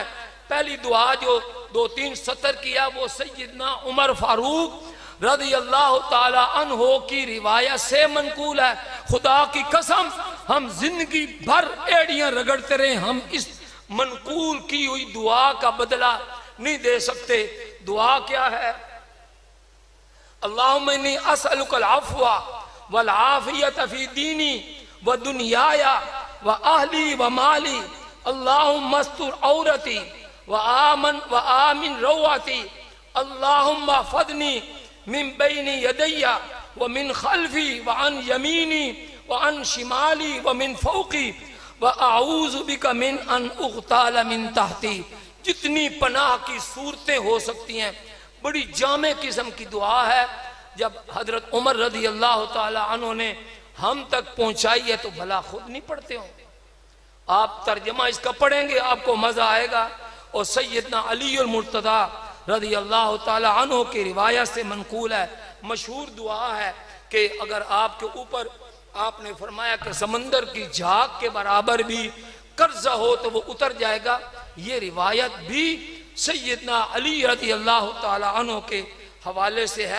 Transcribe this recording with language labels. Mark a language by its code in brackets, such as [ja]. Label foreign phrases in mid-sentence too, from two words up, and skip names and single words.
[ur] پہلی دعا جو 2-3 سطر کیا وہ سیدنا عمر فاروق [ar] رضی اللہ تعالی عنہ [ur] کی روایت سے منقول ہے۔ خدا کی قسم ہم زندگی بھر ایڑیاں رگڑتے رہے، ہم اس منقول کی ہوئی دعا کا بدلہ نہیں دے سکتے۔ دعا کیا ہے؟ [ar] اللہم انی اسألک العفو والعافیت فی دینی و دنیای و اہلی و مالی، اللہم استر عورتی و آمن رواتی، اللہم احفظنی من بین یدی و من خلفی و عن یمینی و عن شمالی و من فوقی و اعوذ بک من ان اغتال من تحتی۔ [ur] جتنی پناہ کی صورتیں ہو سکتی ہیں، بڑی جامع قسم کی دعا ہے۔ جب حضرت عمر [ar] رضی اللہ تعالی عنہ [ur] نے ہم تک پہنچائی ہے تو بھلا خود نہیں پڑھتے ہوں؟ آپ ترجمہ اس کا پڑھیں گے آپ کو مزہ آئے گا۔ اور سیدنا علی المرتضیٰ [ar] رضی اللہ تعالی عنہ [ur] کی روایت سے منقول ہے، مشہور دعا ہے کہ اگر آپ کے اوپر آپ نے فرمایا کہ سمندر کی جھاگ کے برابر بھی قرضہ ہو تو وہ اتر جائے گا، یہ روایت بھی سیدنا علی [ar] رضی اللہ تعالی عنہ [ur] کے حوالے سے ہے۔